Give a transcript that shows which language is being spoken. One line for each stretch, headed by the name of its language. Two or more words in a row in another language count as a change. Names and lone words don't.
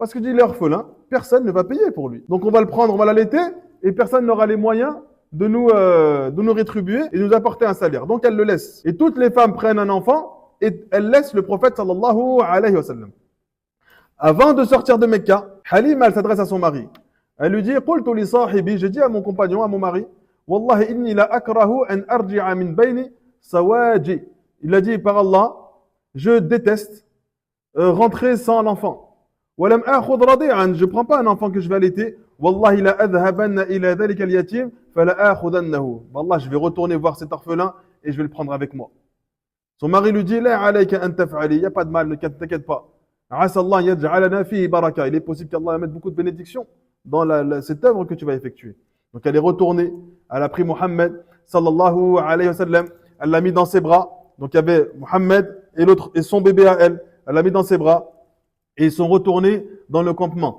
French: Parce que dit l'orphelin, personne ne va payer pour lui. Donc on va le prendre, on va l'allaiter, et personne n'aura les moyens de nous rétribuer et nous apporter un salaire. Donc elle le laisse. Et toutes les femmes prennent un enfant et elles laissent le prophète
Arabic: صلى الله عليه وسلم.
French: Avant de sortir de Mecca, Halima, elle s'adresse à son mari. Elle lui dit,
Arabic: قلت لصاحبي,
French: j'ai dit à mon compagnon, à mon mari,
Arabic: والله إني لأكره أن أرجع من بين صواحبي.
French: Il a dit, par Allah, je déteste rentrer sans l'enfant.
Arabic: ولم آخذ رضيعا,
French: je prends pas un enfant que je vais allaiter.
Arabic: والله لأذهبن إلى ذلك اليتيم فلآخذنه. Wallah,
French: je vais retourner voir cet orphelin et je vais le prendre avec moi. Son mari lui dit,
Arabic: لا عليك أن تفعلي,
French: il y a pas de mal, ne t'inquiète pas.
Arabic: عسى الله يجعل لنا فيه بركة.
French: Il est possible qu'Allah mette beaucoup de bénédictions dans cette œuvre que tu vas effectuer. Donc elle est retournée, elle a pris Mohammed
Arabic: صلى الله عليه وسلم,
French: elle l'a mis dans ses bras. Donc il y avait Mohammed et l'autre et son bébé à elle. Elle l'a mis dans ses bras Et ils sont retournés dans le campement.